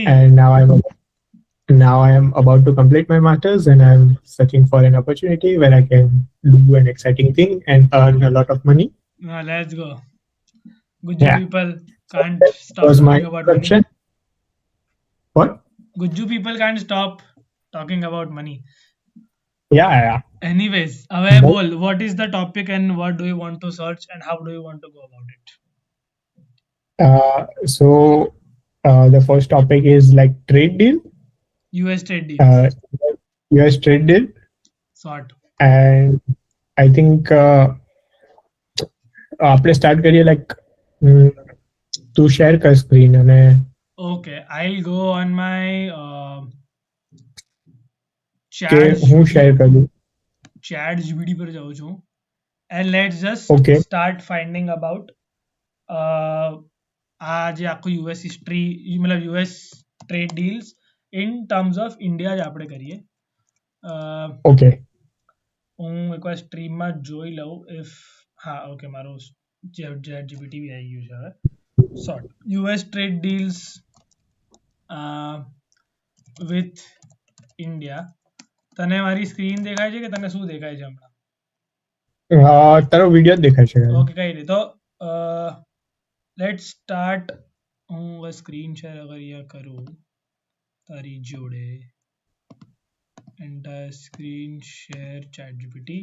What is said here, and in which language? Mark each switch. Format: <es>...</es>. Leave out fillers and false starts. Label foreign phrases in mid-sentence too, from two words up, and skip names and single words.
<en>And now I am about to complete my masters, and I'm searching for an opportunity where I can do an exciting thing and earn a lot of money. Let's go. Guju Yeah. people can't stop Was my talking about money. introduction. What? Guju people can't stop talking about money. Yeah. Anyways,</en> <gu>હવે બોલ,</gu> <en>what is the topic and what do you want to search and how do you want to go about it? So the first topic is like trade deal. US trade deal. US trade deal, Sort. and I think</en> <gu>આપણે સ્ટાર્ટ કરીએ. લાઈક તું શેર કર સ્ક્રીન અને</gu> <en>Okay, I'll go on my</en> <gu>કે હું શેર કરું. chat GBT પર જાઉં છું,</gu> <en>and let's just Okay. start finding about</en> <gu>આ જે આખું</gu> <en>US history, મતલબ US trade deals in terms of India</en> <gu>જ આપણે કરીએ.</gu> <en>ઓકે.</en> <gu>હું એકવાર સ્ટ્રીમમાં જોઈ લઉં ઇફ હા ઓકે મારું chat GPT બી આવી ગયું છે હવે.</gu> <en>સોર્ટ US trade deals with India.</en> <gu>તને મારી સ્ક્રીન દેખાય છે કે તને શું દેખાય છે હમણાં? તારો વિડીયો જ દેખાય છે. ઓકે કઈ નહીં. તો</gu> <en>let's start.</en> <gu>હું</gu> <en>screen share</en> <gu>અગર અહીંયા કરું તારી જોડે,</gu> <en>entire screen share</en> <gu>ચેટ જીપીટી.</gu>